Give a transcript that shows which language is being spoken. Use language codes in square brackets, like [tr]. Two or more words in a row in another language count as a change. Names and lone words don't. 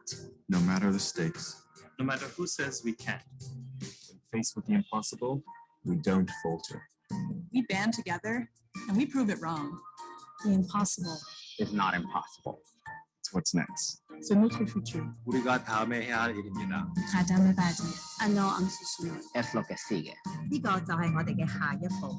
[en] No matter the stakes. No matter who says we can't. When faced with the impossible, we don't falter. We band together and we prove it wrong. The impossible. Is not impossible. It's what's next. [fr] C'est notre futur. [ko] 우리가 다음에 해야 할 일입니다. 가담을 바지. [tl] Ano ang susunod? [es] Es lo que sigue. [yue] 呢個就係我哋嘅下一步。